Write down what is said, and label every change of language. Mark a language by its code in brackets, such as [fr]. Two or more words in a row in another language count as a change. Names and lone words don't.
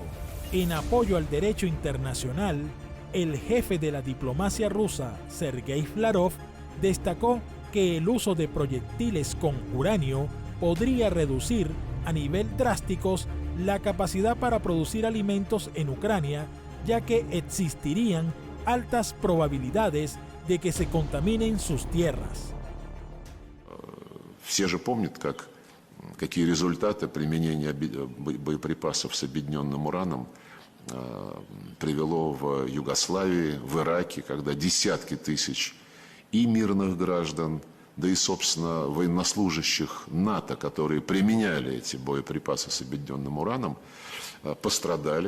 [es] En apoyo al derecho internacional, el jefe de la diplomacia rusa, Sergei Flarov, destacó que el uso de proyectiles con uranio podría reducir a nivel drásticos la capacidad para producir alimentos en Ucrania, ya que existirían altas probabilidades de que se contaminen sus tierras. [ru] Все же помнят, какие результаты применения боеприпасов с объединенным ураном привело в Югославии, в Ираке, когда десятки тысяч и мирных граждан, да и, собственно, военнослужащих НАТО, которые применяли эти боеприпасы с объединенным ураном, пострадали.